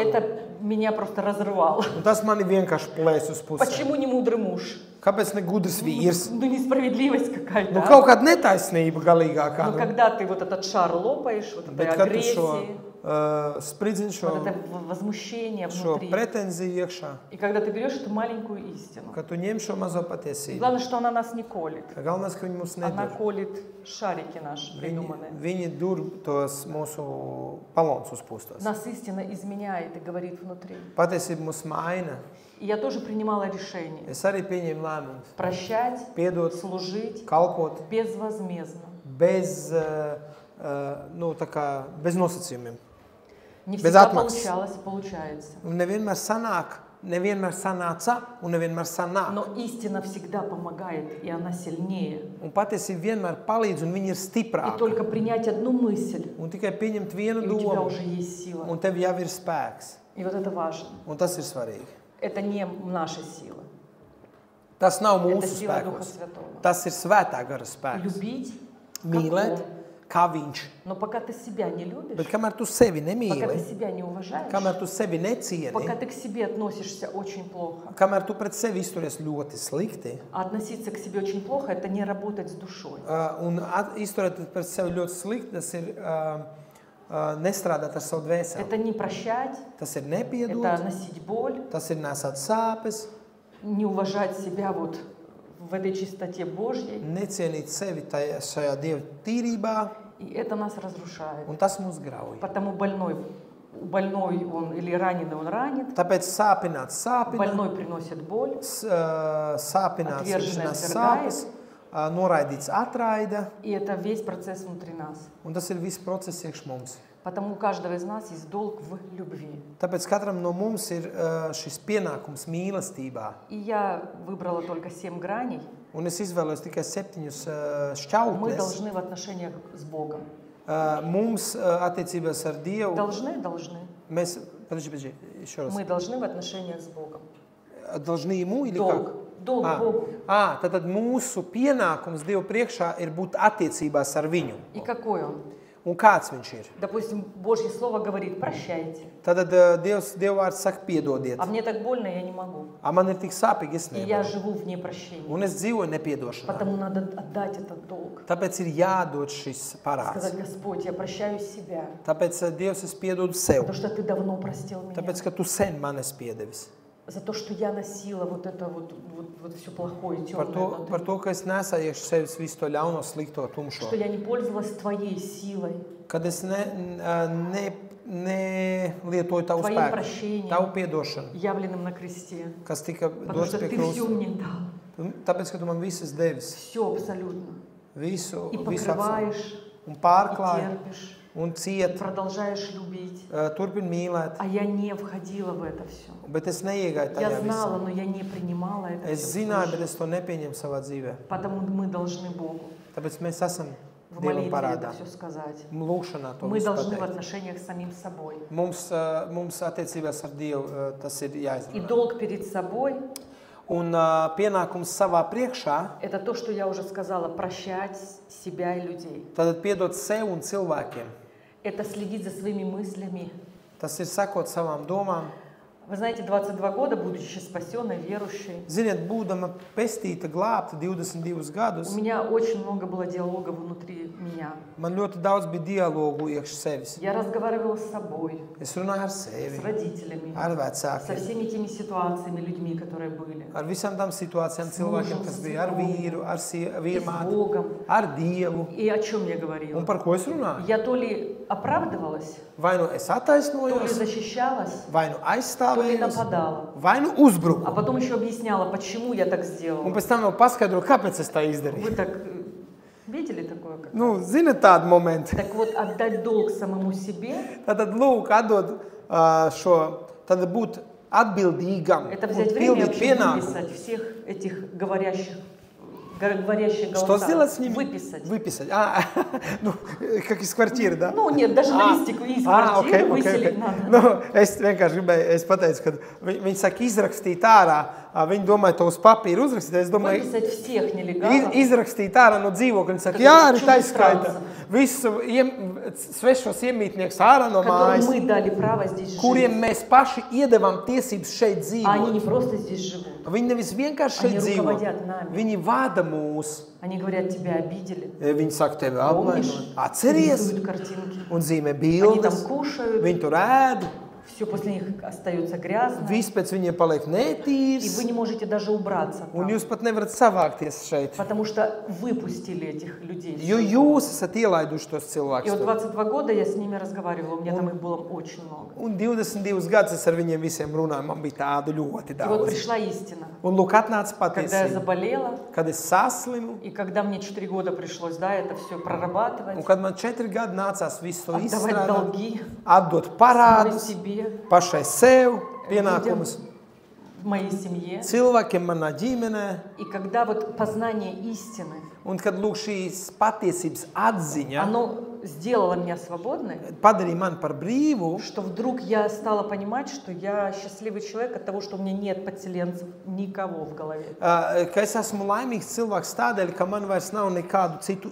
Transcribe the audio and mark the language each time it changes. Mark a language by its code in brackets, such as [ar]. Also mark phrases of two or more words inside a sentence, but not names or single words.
[ru] Это меня просто разрывало. [lv] Un tas mani vienkārši plēs uz pusi. [ru] Почему не мудрый муж? [lv] Kāpēc ne gudrs vīrs? [ru] Ну, несправедливость какая-то. [lv] Nu, [ru] а? [lv] kaut kāda netaisnība galīgākā. [ru] Но [lv] Nu, [ru] когда ты вот этот шар лопаешь, вот [lv] bet [ru] этой [lv] kad tu šo [ru] агрессии, [lv] spridzini, šo, [ru] вот это возмущение [lv] šo [ru] внутри, [lv] pretenziju iekšā, [ru] и когда ты берешь эту маленькую истину, [lv] ka tu ņem šo mazo [ru] и [lv] patiesību. [ru] главное, что она нас не колет, [lv] Galvenais, ka viņi mums [ru] она [lv] nedur. [ru] колет шарики наши придуманные. [lv] Viņi dur tos mūsu balons uzpūstos. [ru] Нас истина изменяет и говорит внутри. [lv] Patiesība mūs maina. [ru] И я тоже принимала решение [lv] Es arī pieņēmu lēmumus. [ru] прощать, [lv] Piedot, [ru] служить [lv] kalpot [ru] безвозмездно. [lv] bez, nu, tā kā, bez nosacījumiem. [ru] Не Без всегда отмазки. получалось и получается. [lv] Un nevienmēr sanāca un nevienmēr sanāk. [ru] Но истина всегда помогает, и она сильнее. [lv] Un patiesība vienmēr palīdz un viņa ir [ru] И [lv] stiprāka. [ru] только принять одну мысль, [lv] Un tikai pieņemt vienu [ru] и у тебя [lv] domu, [ru] уже есть сила. [lv] un tev jau ir spēks. [ru] И вот это важно. [lv] Un tas ir svarīgi. [ru] Это не наша сила. [lv] Tas nav [ru] Это [lv] mūsu [ru] сила Духа [lv] spēkos. [ru] Святого. [lv] Tas ir svētā gara spēks. [ru] Любить, [lv] Mīlēt, [ru] как Он. [lv] kā viņš. [ru] Но пока ты себя не [lv] Bet [ru] любишь, [lv] kamēr tu sevi [ru] пока ты [lv] nemīli, [ru] себя не уважаешь, [lv] kamēr tu sevi [ru] пока [lv] necieni, [ru] ты к себе относишься очень плохо, [lv] kamēr tu pret sevi izturies ļoti slikti, [ru] а относиться к себе очень плохо, это не работать с душой. [lv] un izturēties pret sevi ļoti slikti, tas ir nestrādāt ar savu dvēseli. [ru] Это не прощать, [lv] Tas ir [ru] это [lv] nepiedot, [ru] носить боль, [lv] tas ir nesāt sāpes, [ru] не уважать себя вот в этой чистоте Божьей. [lv] necienīt sevi šajā Dieva tīrībā, [ru] И это нас разрушает. [lv] un tas mūs grauj. [ru] Потому больной он или раненый он ранит, [lv] Tāpēc sāpināts sāpina, больной приносит боль, sāpināts Atviržene ir atvirdājas. sāpes, noraidīts atraida, [ru] и это весь процесс внутри нас. [lv] un tas ir viss process iekš mums. [ru] Потому у каждого из нас есть долг в любви. [lv] Tāpēc katram no mums ir šis pienākums mīlestībā. [ru] И я выбрала только 7 граней. [lv] Un es izvēlos tikai 7 [ru] Мы [lv] šķautnes. [ru] должны в отношениях с Богом. [lv] Mums attiecībās ar Dievu, [ru] Должны. [lv] mēs, [ru] подожди, еще раз. Мы должны в отношениях с Богом. Должны ему или Долг. как? Долг Богу. [lv] Tad mūsu pienākums Dievu priekšā ir būt attiecībās ar viņu. [ru] И какой он? [lv] Un kāds viņš ir? [ru] Допустим, Божье Слово говорит, прощайте. [lv] Tad Dieva vārds saka, piedodiet. [ru] А мне так больно, я не могу. [lv] Man ir tik sāpīgi, es [ru] И я [lv] nevaru. [ru] живу вне прощения. [lv] Un es dzīvoju nepiedošanā. [ru] Потому надо отдать этот долг. [lv] Tāpēc ir jādod šis parāds. [ru] Сказать, Господь, я прощаю себя. [lv] Tāpēc Dievs es piedodu sev. [ru] Потому что Ты давно простил меня. [lv] Tāpēc, ka tu sen man esi piedevis. [ru] За то, что я носила вот это вот все плохое, темное [lv] Par [ru] внутри. [lv] to, ka es nesāju iekš sevis visu to ļauno, slikto, tumšo. [ru] Что я не пользовалась Твоей силой, [lv] Kad es nelietoju tavu [ru] Твоим [lv] spēku, [ru] прощением, [lv] tavu piedošanu, [ru] явленным на кресте. [lv] kas tika [ru] Потому [lv] dots [ru] что [lv] pie [ru] Ты все [lv] krusta. [ru] мне дал. [lv] Tāpēc, ka tu man visas devis, [ru] все абсолютно, [lv] visu, [ru] и [lv] visu apsolu, [ru] покрываешь, [lv] un [ru] и [lv] pārklāj, [ru] терпишь, [lv] un [ru] и [lv] ciet, [ru] продолжаешь любить. [lv] turpin mīlēt, [ru] А я не входила в это все. [lv] bet es neiegāju tajā [ru] Я знала, [lv] visā. [ru] но я не принимала это [lv] Es [ru] всё [lv] zināju, [ru] свыше. [lv] bet es to nepieņemu savā dzīvē. [ru] Потому мы должны Богу [lv] Tāpēc mēs esam [ru] в [lv] Dievam [ru] молитве [lv] parādā. [ru] это все сказать. [lv] Lūkšanā to [ru] Мы [lv] visu [ru] должны в [lv] pateikt. [ru] отношениях с самим собой. [lv] Mums attiecībās ar Dievu tas ir [ru] И [lv] jāizrunā. [ru] долг перед собой [lv] Un pienākums savā priekšā, – [ru] это то, что я уже сказала, прощать себя и людей. [lv] tad piedot sev un cilvēkiem. [ru] Это следить за своими мыслями. [lv] Tas ir sekot savām domām. [ru] Вы знаете, 22 года, будучи спасенной, верующей, [lv] Ziniet, būdama pestīta, glābta 22 gadus, [ru] у меня очень много было диалога внутри меня. [lv] man ļoti daudz bija dialogu iekš sevis. [ru] Я разговаривала с собой, [lv] Es runāju ar [ru] с [lv] sevi, [ru] родителями, [lv] ar [ru] со [lv] vecākiem, [ru] всеми теми ситуациями, людьми, которые были, [lv] ar visām tām situācijām cilvēkiem, kas bija ar vīru, ar [ru] и с [lv] vīrmāti, [ru] Богом. [lv] ar Dievu. [ru] И о чем я [lv] Un [ru] говорила? [lv] par ko es runāju? [ru] Я то ли оправдывалась, [lv] Vai nu es [ru] то ли [lv] attaisnojos, [ru] защищалась, [lv] vai nu [ru] то ли [lv] aizstāvējos, [ru] нападала. [lv] vai nu [ru] А [lv] uzbruku. [ru] потом еще объясняла, почему я так [lv] Un [ru] сделала. [lv] pēc tam vēl paskaidroju, kāpēc es tā izdarīju. [ru] Вы так видели такое? Как [lv] Nu, ziniet tādu momentu. [ru] Так вот, отдать долг самому себе [lv] Tātad, lūk, atdod šo, tad būt atbildīgam – [ru] это [lv] un [ru] взять время и [lv] pildīt [ru] вообще [lv] pienākumu. [ru] выписать всех этих говорящих Что голоса. сделать с ними? Выписать. Выписать. Ну, как из квартиры, да? Ну, нет, даже на листику из квартиры выселить надо. [lv] Nu, es vienkārši gribēju, es pateicu, ka viņi saka izrakstīt ārā, viņi domāja to uz papīra uzrakstīt, es domāju, [ru] Выписать всех нелегалов. [lv] izrakstīt ārā no dzīvokļa, viņi saka, Kad jā, ir arī taiskaita, čudestāns. visu svešos iemītnieks ārā no [ru] Которым [lv] mājas, [ru] мы дали право здесь [lv] kuriem [ru] жить. [lv] mēs paši iedevām tiesības šeit [ru] А они не [lv] dzīvot. [ru] просто здесь живут. [lv] Viņi nevis vienkārši šeit [ru] Они [lv] dzīvo, [ru] руководят нами. [lv] viņi vada mūs. [ru] Они говорят, тебя обидели. [lv] Viņi saka, tevi [ru] Помнишь? [lv] apvainot. Atceries [ru] Рисуют картинки. [lv] un zīmē [ru] Они там [lv] bildes. [ru] кушают. [lv] Viņi tur ēd, [ru] Все после них остается грязно. [lv] viss pēc viņiem paliek [ru] И [lv] netīrs. [ru] вы не можете даже убраться [lv] Un [ru] там. [lv] jūs pat nevarat savākties šeit. [ru] Потому что выпустили этих людей. [lv] Jo jūs esat ielaiduši tos [ru] И вот [lv] cilvēkus. [ru] 22 года я с ними разговаривала. У меня там их было очень много. [lv] Un 22 gadus es ar viņiem visiem runāju. Man bija tādu ļoti [ru] И вот [lv] daudz. [ru] пришла истина. [lv] Un lūk, atnāca [ru] Когда я [lv] patiesība. [ru] заболела, [lv] Kad es saslimu, [ru] и когда мне 4 года пришлось, да, это все прорабатывать, [lv] un kad man 4 gadi nācās visu to [ru] отдавать [lv] izstrādāt, [ru] долги [lv] atdot [ru] самой [lv] parādus, [ru] себе, [lv] pašai sev pienākumus, [ru] в моей семье. [lv] cilvēkiem manā ģimenē. [ru] И когда вот познание истины, [lv] Un kad lūk šīs patiesības atziņa [ru] оно сделало меня свободной, [lv] padarīja mani par brīvu, [ru] что вдруг я стала понимать, что я счастливый человек от того, что у меня нет подселенцев, никого в голове. [lv] ka es esmu laimīgs cilvēks tādēļ, ka man vairs nav nekādu citu